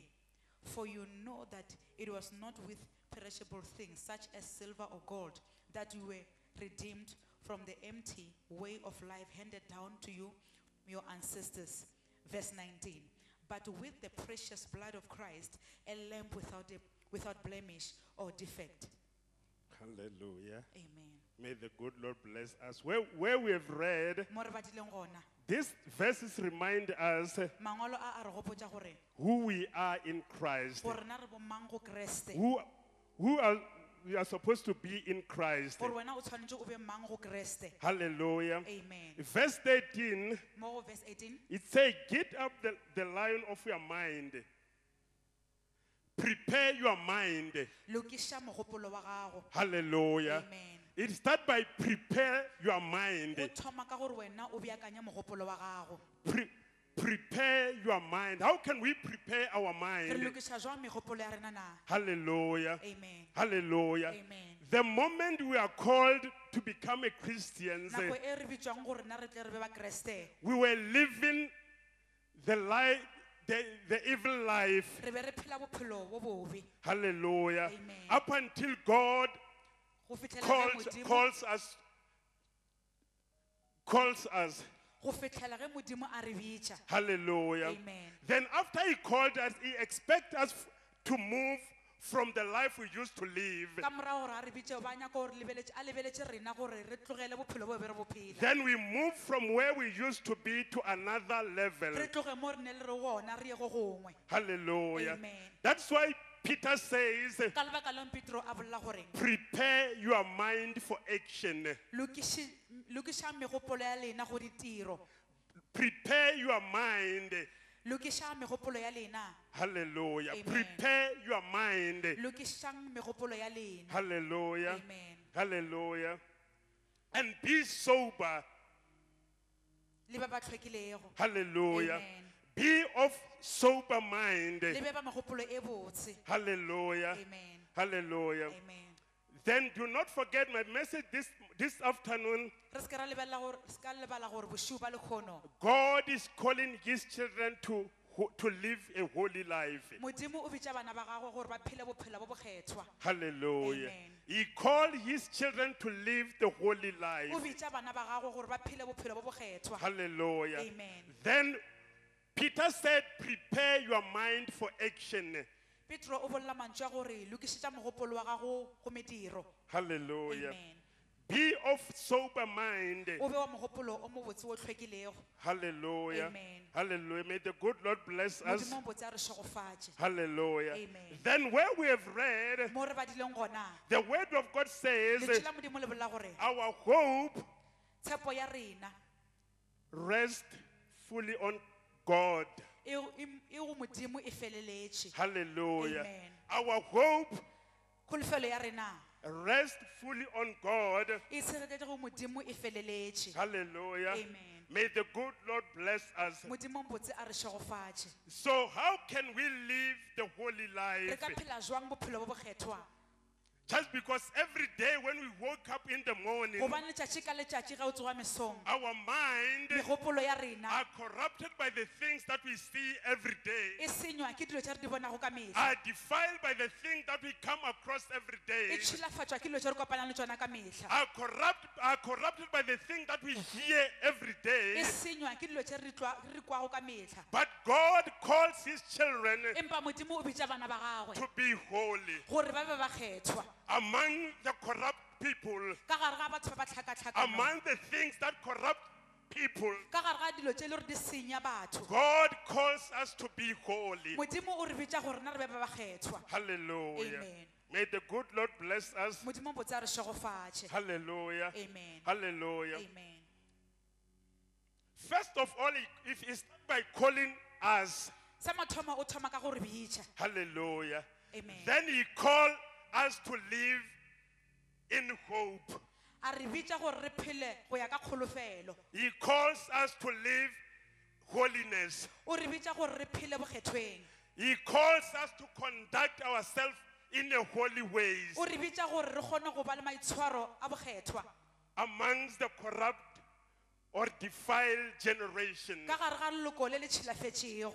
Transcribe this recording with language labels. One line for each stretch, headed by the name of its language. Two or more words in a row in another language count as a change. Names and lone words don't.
English: For you know that it was not with perishable things such as silver or gold that you were redeemed from the empty way of life handed down to you, your ancestors. Verse 19. But with the precious blood of Christ, a lamb without blemish or defect. Hallelujah. Amen. May the good Lord bless us. Where we have read,
Northern Sotho: Mo re badileng gona,
English: these verses remind us
Northern Sotho: mangolo a re gopotša gore
English: who we are in Christ.
Northern Sotho: gore na re bo mang go Kreste.
English: Who are we are supposed to be in Christ.
Northern Sotho: gore wena o tshwanetse o be mang go Kreste.
English: Hallelujah. Amen. Verse 13,
Northern Sotho: Mo go verse 18.
English: it says, get up the lion of your mind. Prepare your mind.
Northern Sotho: Lokisha mogopolo wa gago.
English: Hallelujah. Amen. It starts by prepare your mind.
Northern Sotho: O thoma ka gore wena o beakanya mogopolo wa gago.
English: Prepare your mind. How can we prepare our
Northern Sotho: Re
English: mind?
Northern Sotho: lokisha jwang megopolo ya rena na?
English: Hallelujah. Amen. Hallelujah. Amen. The moment we are called to become a Christian,
Northern Sotho: Nako e re bitswang gore rena re tle re be ba Kreste.
English: we were living the life, the evil life.
Northern Sotho: Re be re phela bophelo bo bobe.
English: Hallelujah. Amen. Up until God
Northern Sotho: Go fitlhela ge Modimo
English: calls us.
Northern Sotho: go fitlhela ge Modimo a re bitša.
English: Hallelujah. Amen. Then after he called us, he expects us to move from the life we used to live.
Northern Sotho: Ka morago gore a re bitše ba nyaka gore a lebeletše rena gore re tlogele bophelo bo be re bo phela.
English: Then we move from where we used to be to another level.
Northern Sotho: Re tloge mo re ne le re gona re ye go gongwe.
English: Hallelujah. Amen. That's why Peter says,
Northern Sotho: Ka lebaka leng Petro a bolela gore
English: prepare your mind for action.
Northern Sotho: lokiša megopolo ya lena go ditiro.
English: Prepare your mind.
Northern Sotho: Lokiša megopolo ya lena.
English: Hallelujah. Amen. Prepare your mind.
Northern Sotho: Lokišang megopolo ya lena.
English: Hallelujah. Amen. Hallelujah. And be sober.
Northern Sotho: Le ba ba tlhwekilego.
English: Hallelujah. Amen. Be of sober mind.
Northern Sotho: Le be ba megopolo e botse.
English: Hallelujah. Amen. Hallelujah. Amen. Then do not forget my message this afternoon.
Northern Sotho: Re ska lebala gore bošiu ba lekgono.
English: God is calling his children to live a holy life.
Northern Sotho: Modimo o bitša bana ba gagwe gore ba phele bophelo bo bokgethwa.
English: Hallelujah. Amen. He called his children to live the holy life.
Northern Sotho: O bitša bana ba gagwe gore ba phele bophelo bo bokgethwa.
English: Hallelujah. Amen. Then Peter said, prepare your mind for action.
Northern Sotho: Petro o bolela mantšu a gore lokišetša mogopolo wa gago go mediro.
English: Hallelujah. Amen. Be of sober mind.
Northern Sotho: O be wa mogopolo o mo botse o tlhwekilego.
English: Hallelujah. Amen. Hallelujah. May the good Lord bless us.
Northern Sotho: Modimo o botse a re šogofatše.
English: Hallelujah. Amen. Then where we have read,
Northern Sotho: Mo re badileng gona.
English: the word of God says,
Northern Sotho: Letšwe la Modimo le bolela gore
English: our hope
Northern Sotho: tshepo ya rena
English: rests fully on God.
Northern Sotho: e go Modimo e feleletše.
English: Hallelujah. Amen. Our hope
Northern Sotho: Kholofelo ya rena
English: rests fully on God.
Northern Sotho: e tshegetšege go Modimo e feleletše.
English: Hallelujah. Amen. May the good Lord bless us.
Northern Sotho: Modimo mbotse a re šogofatše.
English: So how can we live the holy
Northern Sotho: Re
English: life?
Northern Sotho: ka phela jwang bophelo bo bokgethwa?
English: Just because every day when we woke up in the morning,
Northern Sotho: Gobane letšatši ka letšatši ge o tsoga mesong
English: our mind
Northern Sotho: megopolo ya rena
English: are corrupted by the things that we see every day,
Northern Sotho: e senywa ke dilo tše re di bonago ka mehla.
English: are defiled by the things that we come across every day,
Northern Sotho: E tšhilafatšwa ke dilo tše re kopanang le tšona ka mehla.
English: are corrupted by the things that we hear every
Northern Sotho: E
English: day.
Northern Sotho: senywa ke dilo tše re di kwago ka mehla.
English: But God calls his children
Northern Sotho: Empa Modimo o bitša bana ba gagwe
English: to be holy.
Northern Sotho: gore ba be ba kgethwa
English: Among the corrupt people,
Northern Sotho: ka gare ga batho ba ba tlhakatlhakano,
English: among the things that corrupt people,
Northern Sotho: ka gare ga dilo tše e le gore di senya batho.
English: God calls us to be holy.
Northern Sotho: Modimo o re bitša gore na re be ba ba kgethwa.
English: Hallelujah. Amen. May the good Lord bless us.
Northern Sotho: Modimo botse a re šogofatše.
English: Hallelujah. Amen. Hallelujah. Amen. First of all, if it's by calling us,
Northern Sotho: Sa mathomo o thoma ka gore bitša.
English: hallelujah, Amen. then he called us to live in hope.
Northern Sotho: A re bitša gore re phele go ya ka kgolofelo.
English: He calls us to live holiness.
Northern Sotho: O re bitša gore re phele bokgethweng.
English: He calls us to conduct ourselves in a holy ways
Northern Sotho: O re bitša gore re kgone go ba le maitshwaro a bokgethwa
English: amongst the corrupt or defiled generation.
Northern Sotho: ka gare ga leloko le le tšhilafetšego.